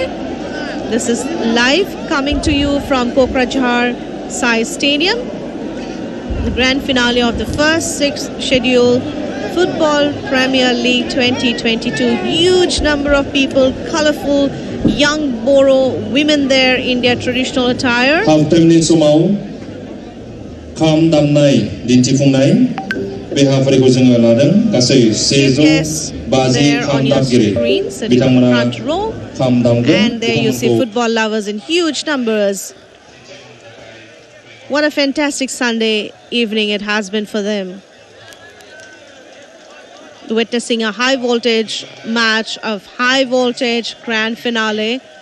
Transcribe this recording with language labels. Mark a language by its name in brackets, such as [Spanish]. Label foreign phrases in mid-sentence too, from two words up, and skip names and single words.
[English] This is live coming to you from Kokrajhar Sai Stadium. The grand finale of the first 6th schedule Football Premier League 2022. Huge number of people, colorful young Boro women there in their traditional attire. [Bodo] बेहाफारिखौ जोङो लादों गासै 150 खाम दामगिरि बिथांमोना खाम दामगोन. [English] And there you see football lovers in huge numbers. What a fantastic Sunday evening it has been for them. Witnessing a high voltage match of high voltage grand finale.